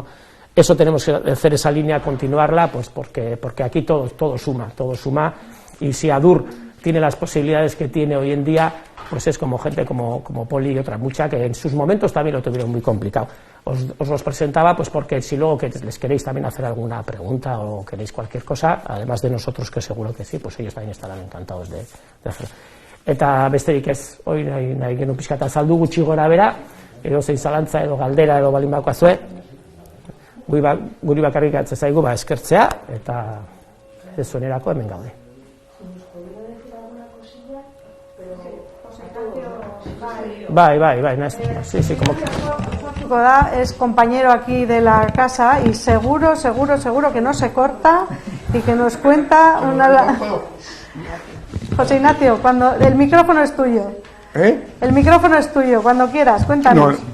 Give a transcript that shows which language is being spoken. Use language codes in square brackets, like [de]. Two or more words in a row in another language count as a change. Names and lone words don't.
[es] Eso tenemos que hacer, esa línea, continuarla, pues porque aquí todo suma, y si Adur tiene las posibilidades que tiene hoy en día, pues es como gente como Poli y otra mucha, que en sus momentos también lo tuvieron muy complicado. Os los presentaba pues porque si luego que les queréis también hacer alguna pregunta o queréis cualquier cosa, además de nosotros, que seguro que sí, pues ellos también estarán encantados de hacerlo. [eu] Eta besterik ez, hori nahi genuen pixkat azaldu gutxi gora bera, edo zein zalantza edo galdera edo balin bakoazue, guri bakarrik atzea zaigu eskertzea, eta ez zuenerako hemen gaude. Bai, [es] sí, como que... Es compañero aquí de la casa y seguro que no se corta y que nos cuenta una... José Ignacio, cuando el micrófono es tuyo. El micrófono es tuyo, cuando quieras, cuéntanos.